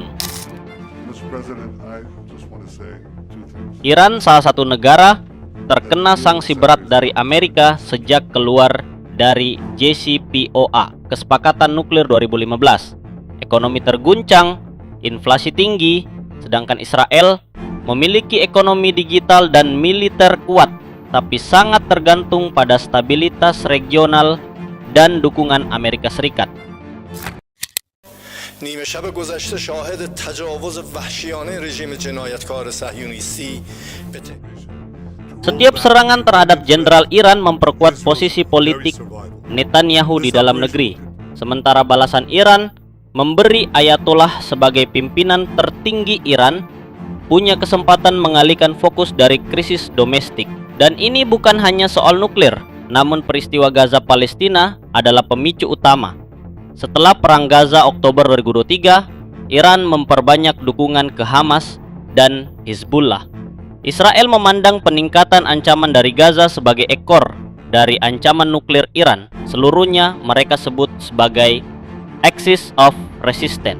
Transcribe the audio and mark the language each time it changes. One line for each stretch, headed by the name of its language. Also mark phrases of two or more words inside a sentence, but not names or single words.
English: Mr. President, I just want to say two things.
Indonesian: Iran salah satu negara terkena sanksi berat dari Amerika sejak keluar dari JCPOA, Kesepakatan Nuklir 2015. Ekonomi terguncang, inflasi tinggi, sedangkan Israel memiliki ekonomi digital dan militer kuat, tapi sangat tergantung pada stabilitas regional dan dukungan Amerika Serikat.
Persian: نیمه شب گذشته شاهد تجاوز وحشیانه رژیم جنایتکار صهیونیستی به
Indonesian: Setiap serangan terhadap jenderal Iran memperkuat posisi politik Netanyahu di dalam negeri. Sementara balasan Iran memberi Ayatollah sebagai pimpinan tertinggi Iran punya kesempatan mengalihkan fokus dari krisis domestik. Dan ini bukan hanya soal nuklir, namun peristiwa Gaza Palestina adalah pemicu utama. Setelah perang Gaza Oktober 2023, Iran memperbanyak dukungan ke Hamas dan Hizbullah. Israel memandang peningkatan ancaman dari Gaza sebagai ekor dari ancaman nuklir Iran. Seluruhnya mereka sebut sebagai
English: axis of resistance.